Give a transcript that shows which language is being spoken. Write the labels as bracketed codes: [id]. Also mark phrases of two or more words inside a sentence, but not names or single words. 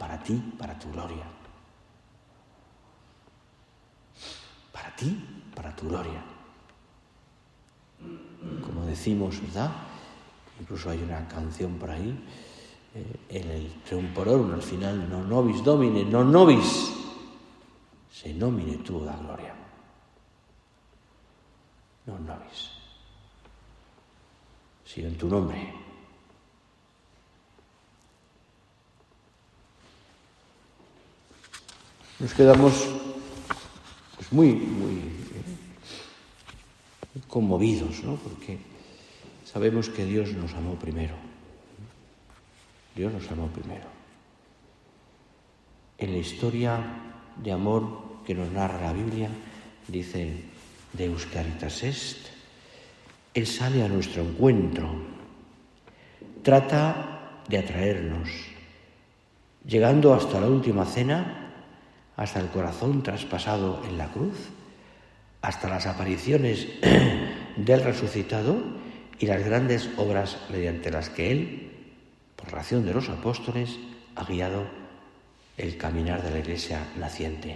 [es] Señor, para ti, para tu gloria. ti, para tu gloria. Como decimos, ¿verdad? Incluso hay una canción por ahí, en el Triumphororum, al final, [la] non nobis Domine, non nobis, se nomine tuo da gloria. Non nobis, [es] sino en tu nombre. Nos quedamos pues muy conmovidos, ¿no? Porque sabemos que Dios nos amó primero. Dios nos amó primero. En la historia de amor que nos narra la Biblia, dice Deus caritas est, Él sale a nuestro encuentro, trata de atraernos, llegando hasta la última cena, hasta el corazón traspasado en la cruz, hasta las apariciones del resucitado y las grandes obras mediante las que Él, por ración de los apóstoles, ha guiado el caminar de la Iglesia naciente.